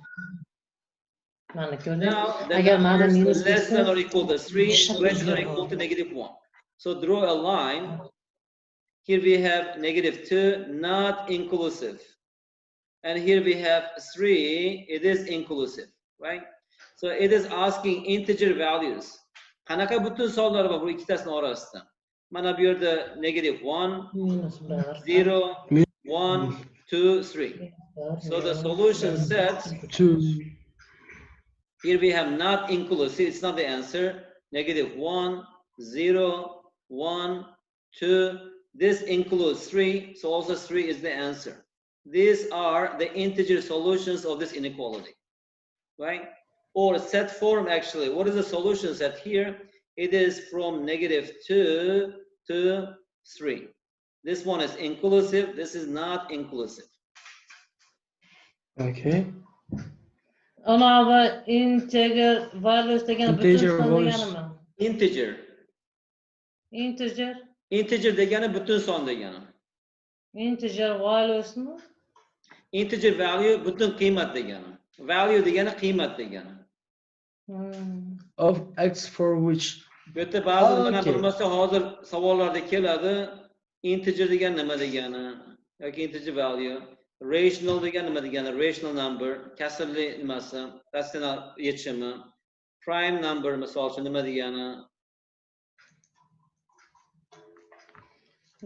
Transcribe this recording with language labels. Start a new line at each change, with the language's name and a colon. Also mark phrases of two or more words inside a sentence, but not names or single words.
English: Now, the numbers less than or equal to 3, greater than or equal to -1. So draw a line. Here we have -2, not inclusive. And here we have 3, it is inclusive, right? So it is asking integer values.
Uzbek: Qanaqa butun sonlar bor bu ikkitasini orasida? Mana bu yerda -1, 0, 1, 2, 3.
English: So the solution set, here we have not inclusive, it's not the answer. -1, 0, 1, 2. This includes 3, so also 3 is the answer. These are the integer solutions of this inequality, right? Or set form actually. What is the solution set here? It is from -2 to 3. This one is inclusive, this is not inclusive. Okay. Another integer values degani Integer
Uzbek: butun son
English: values.
Uzbek: deganimi?
English: Integer. Integer.
Uzbek: Integer degani butun son degani.
English: Integer values mi? Integer value
Uzbek: butun qiymat degani. Value degani qiymat degani.
English: Of x for which.
Uzbek: Bu yerda ba'zi mana bilmasa hozir savollarda keladi. Integer degani nima degani yoki
English: integer value.
Uzbek: Rational degani nima degani?
English: Rational number,
Uzbek: kasrli nimasi, ratsional yechimi.
English: Prime number
Uzbek: misol uchun nima degani?